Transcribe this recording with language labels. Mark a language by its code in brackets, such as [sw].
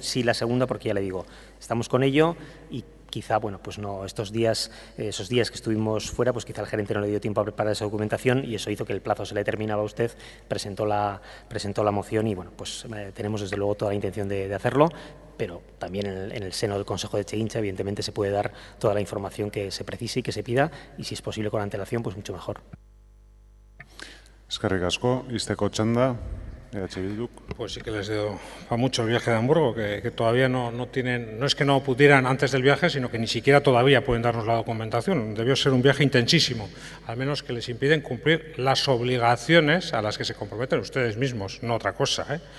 [es] Sí la segunda, porque ya le digo, estamos con ello, y quizá, bueno, pues no, esos días que estuvimos fuera, pues quizá el gerente no le dio tiempo a preparar esa documentación, y eso hizo que el plazo se le terminaba a usted, presentó la moción, y bueno, pues tenemos desde luego toda la intención de hacerlo, pero también en el seno del Consejo de Etxegintza, evidentemente, se puede dar toda la información que se precise y que se pida, y si es posible con antelación, pues mucho mejor. [eu] Eskerrik asko, izteko txanda, EH Bilduk. [es] Pues sí que les dio a mucho el viaje de Hamburgo, que todavía no tienen, no es que no pudieran antes del viaje, sino que ni siquiera todavía pueden darnos la documentación. Debió ser un viaje intensísimo, al menos que les impiden cumplir las obligaciones a las que se comprometen ustedes mismos, no otra cosa, ¿eh?